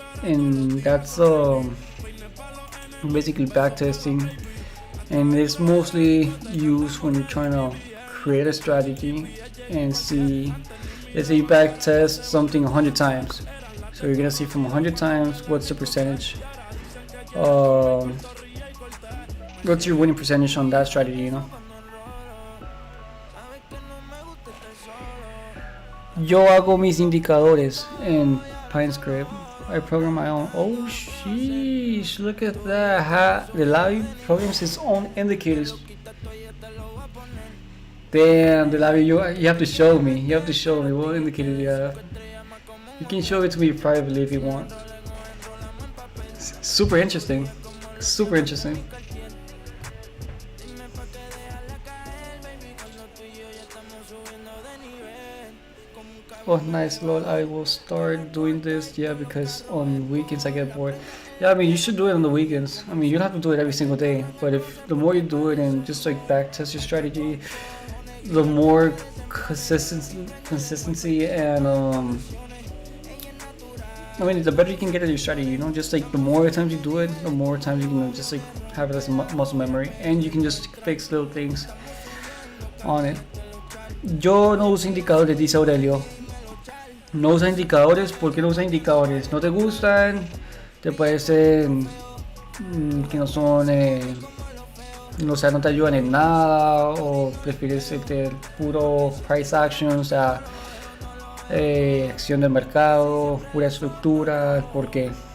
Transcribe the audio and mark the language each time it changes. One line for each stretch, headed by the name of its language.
English: And that's basically backtesting, and it's mostly used when you're trying to create a strategy and see, let's say you backtest something 100 times, so you're gonna see from 100 times what's the percentage, what's your winning percentage on that strategy, you know.
Spanish: Yo hago mis indicadores en PineScript.
English: I program my own. Oh sheesh, look at that. The Lavi programs his own indicators. Damn, the Lavi, you have to show me. You have to show me what indicators you have. You can show it to me privately if you want. Super interesting. Super interesting. Oh nice, lol, I will start doing this, yeah, because on weekends I get bored. Yeah, I mean, you should do it on the weekends. I mean, you don't have to do it every single day, but if the more you do it and just like backtest your strategy, the more consistency and I mean, the better you can get at your strategy, you know. Just like the more times you do it, the more times you can just like have it as muscle memory, and you can just fix little things on it.
Spanish: Yo no uso indicadores, dice Aurelio. No usa indicadores. ¿Por qué no usa indicadores? ¿No te gustan? ¿Te parecen que no son, o sea, no te ayudan en nada? ¿O prefieres el puro price action, o sea, acción del mercado, pura estructura? ¿Por qué?